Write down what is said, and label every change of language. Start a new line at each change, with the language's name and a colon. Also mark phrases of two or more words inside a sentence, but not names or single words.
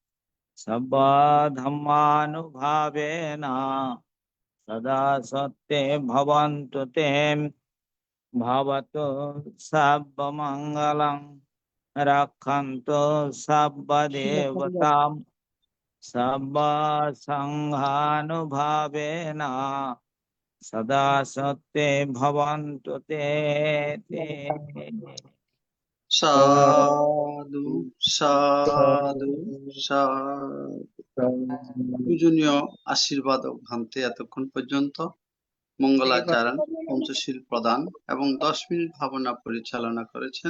Pali: सर्वधर्मानुभावेन सदा सत्ये भवन्तु ते भवतु सर्वमङ्गलं रक्षन्तु सर्वदेवतां सर्वसङ्घानुभावेन सदा सत्ये भवन्तु ते সাধু সাধু সাধু।
Bangla: পূজনীয় আশীর্বাদক ভান্তে এতক্ষণ পর্যন্ত মঙ্গলাচরণ, পঞ্চশীল প্রদান এবং 10 মিনিট ভাবনা পরিচালনা করেছেন।